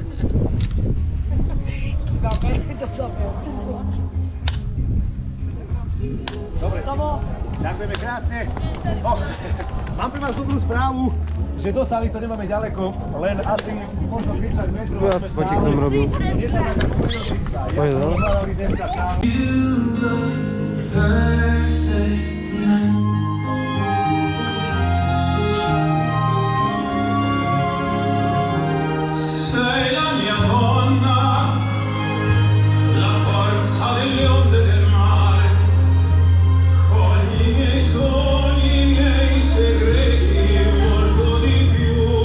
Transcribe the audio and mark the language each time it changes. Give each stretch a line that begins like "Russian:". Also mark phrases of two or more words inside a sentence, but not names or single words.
Slovak: Dobre, ďakujeme krásne. Mám pre vás dobrú správu, že do sály to nemáme ďaleko, len asi možno 30 metrov. Viac fotík som robil. Poď, no.
Italian: Sei la mia donna, la forza delle onde del mare, cogli i miei sogni, i miei segreti, molto di più.